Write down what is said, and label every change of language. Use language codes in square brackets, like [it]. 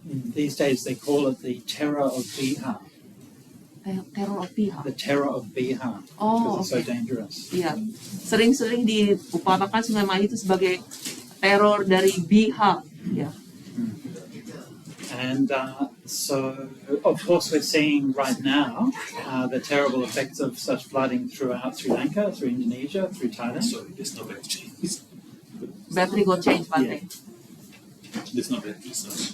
[en] These days they call it the terror of Bihar. Teror of Bihar. The terror of Bihar. Oh, Because it's so dangerous. [id] Iya, sering-sering diumpamakan Sungai Mahi itu sebagai teror dari Bihar. Ya. [en] And so, of course, we're seeing right now the terrible effects of such flooding throughout Sri Lanka, through Indonesia, through Thailand. Sorry, there's no battery. Battery go change, Bante. There's no battery. So.